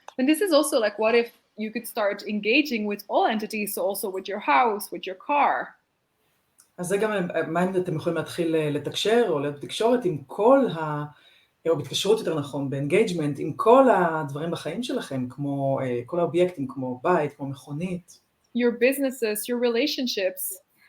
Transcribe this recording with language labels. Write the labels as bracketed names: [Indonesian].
[English] And this is also like, what if you could start engaging with all entities, so also with your house, with your car? [Hebrew] אז זה גם מה אם אתם יכולים להתחיל לתקשר או לתקשורת עם כל או בהתקשרות יותר נכון, באנגייג'מנט, עם כל הדברים בחיים שלכם, כמו כל האובייקטים, כמו בית, כמו מכונית. [English] Your businesses, your relationships.